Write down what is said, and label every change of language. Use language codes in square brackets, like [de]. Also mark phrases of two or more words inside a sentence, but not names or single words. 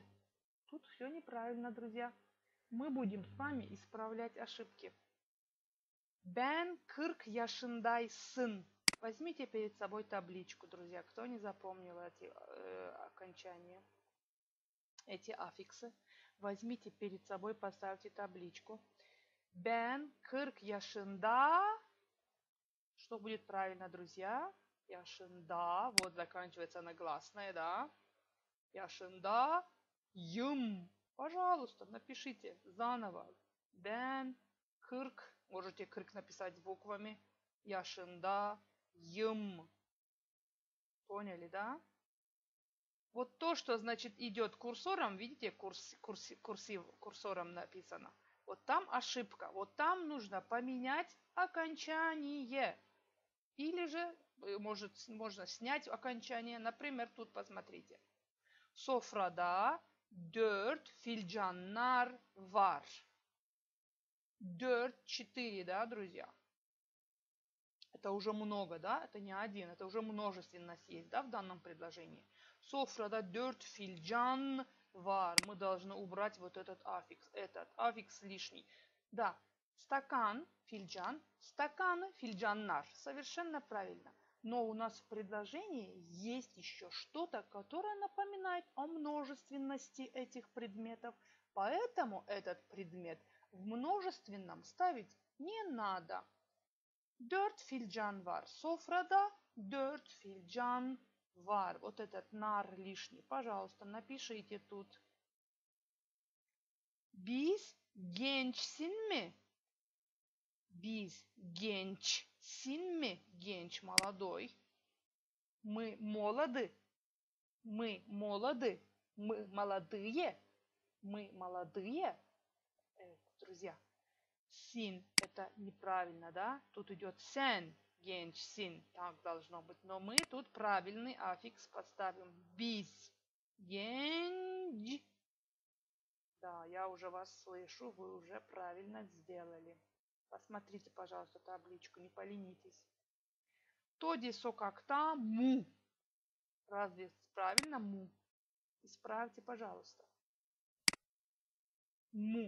[ru] Тут все неправильно, друзья. Мы будем с вами исправлять ошибки. [gag] Ben 40 yaşındaysın. [ru] Возьмите перед собой табличку, друзья, кто не запомнил эти окончания, эти аффиксы. Возьмите перед собой, поставьте табличку. [gag] Ben 40 yaşında. [ru] Что будет правильно, друзья? [gag] Yaşında. [ru] Вот заканчивается на гласное, да? [gag] Yaşındayım. [ru] Пожалуйста, напишите заново. [gag] Ben 40. [ru] Можете 40 написать буквами. Yaşındayım. Поняли, да? Вот то, что, значит, идет курсором, видите, курсором написано. Вот там ошибка. Вот там нужно поменять окончание. Или же можно снять окончание. Например, тут посмотрите. [gag] Sofrada 4 filcanlar var. [ru] 4, да, друзья? Это уже много, да? Это не один, это уже множественность есть, да, в данном предложении. [gag] Sofrada 4 filcan var. [ru] Мы должны убрать вот этот аффикс. Этот аффикс лишний. Да, стакан, фильджан, стаканы, фильджаннар. Совершенно правильно. Но у нас в предложении есть еще что-то, которое напоминает о множественности этих предметов. Поэтому этот предмет в множественном ставить не надо. [gag] Dört filcan var. Sofrada dört filcan var. [ru] Вот этот нар лишний. Пожалуйста, напишите тут. [gag] Biz gençsin mi? Biz gençsin mi? Genç, [ru] молодой. Мы молоды. Мы молоды. Мы молодые. Мы молодые. Друзья, син это неправильно, да? Тут идет сен, gençsin. Так должно быть. Но мы тут правильный аффикс поставим. [gag] Biz genç. [ru] Да, я уже вас слышу, вы уже правильно сделали. Посмотрите, пожалуйста, табличку, не поленитесь. [gag] Тоди сокакта му. [ru] Разве правильно му? Исправьте, пожалуйста. Му.